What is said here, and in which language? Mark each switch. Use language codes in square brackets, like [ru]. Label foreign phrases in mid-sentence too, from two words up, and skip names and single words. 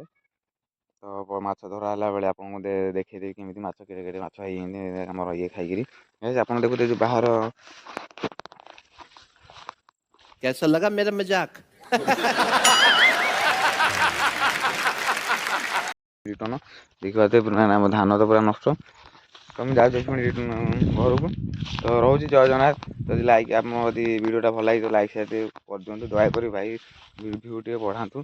[or] ତ ମାଛ ଧରା ହେଲା ବେଳେ ଆପଣଙ୍କୁ ଦେଖେଇଦେବି କେମିତି ମାଛ କେଡ଼େ କେଡ଼େ ମାଛ ହେଇଛନ୍ତି ଆମର ଇଏ ଖାଇକିରି। ଆପଣ ଦେଖୁଥିବେ ଯେଉଁ ବାହାର [hi] कैसा लगा मेरा मजाक? [or] ରିଟର୍ନ ଦେଖିପାରୁଥିବେ ପୁରା ଆମ ଧାନ ତ ପୁରା ନଷ୍ଟ। ତ ମୁଁ ଯାଉଛି ପୁଣି ଘରକୁ, ତ ରହୁଛି ଜୟ ଜଗନ୍ନାଥ। ଯଦି ଲାଇକ୍ ଆପଣ ଯଦି ଭିଡ଼ିଓଟା ଭଲ ଲାଗିଥିବ [en] like share [or] ଟିକେ କରିଦିଅନ୍ତୁ, ଦୟାକରି ଭାଇ ଭିଉ ଟିକେ ବଢ଼ାନ୍ତୁ।